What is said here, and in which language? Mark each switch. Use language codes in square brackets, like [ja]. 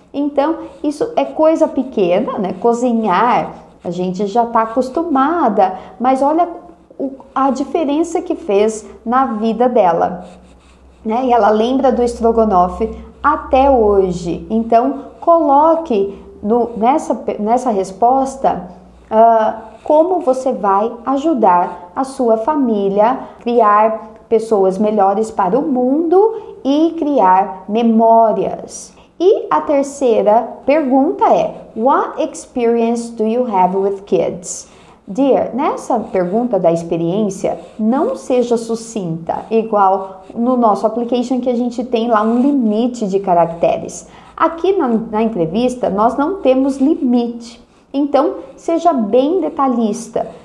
[pt] Então, isso é coisa pequena, né? Cozinhar, a gente já está acostumada, mas olha a diferença que fez na vida dela, né? E ela lembra do estrogonofe até hoje. Então, coloque nessa resposta como você vai ajudar a sua família a criar pessoas melhores para o mundo e criar memórias. E a terceira pergunta é: [en] What experience do you have with kids? [pt] Dear, nessa pergunta da experiência, não seja sucinta, igual no nosso application que a gente tem lá um limite de caracteres. Aqui na entrevista, nós não temos limite, então seja bem detalhista.